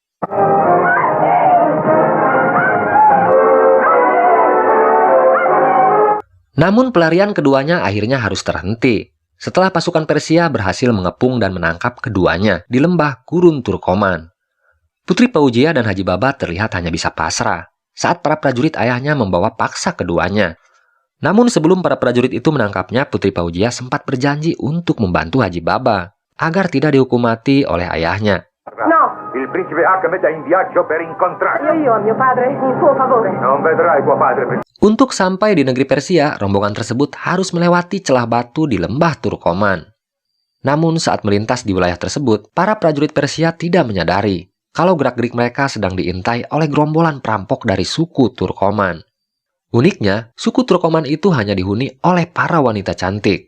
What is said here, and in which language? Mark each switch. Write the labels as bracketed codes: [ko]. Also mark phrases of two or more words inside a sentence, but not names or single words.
[id] Namun pelarian keduanya akhirnya harus terhenti setelah pasukan Persia berhasil mengepung dan menangkap keduanya di lembah gurun Turkoman. Putri Paujia dan Haji Baba terlihat hanya bisa pasrah saat para prajurit ayahnya membawa paksa keduanya. Namun sebelum para prajurit itu menangkapnya, Putri Paujia sempat berjanji untuk membantu Haji Baba agar tidak dihukum mati oleh ayahnya. [it] No, Il principe Ahmed è in viaggio per incontrarlo. Io a mio padre, in suo favore. Non vedrai tuo padre per... [id] Untuk sampai di negeri Persia, rombongan tersebut harus melewati celah batu di lembah Turkoman. Namun saat melintas di wilayah tersebut, para prajurit Persia tidak menyadari kalau gerak-gerik mereka sedang diintai oleh gerombolan perampok dari suku Turkoman. Uniknya, suku Turkoman itu hanya dihuni oleh para wanita cantik.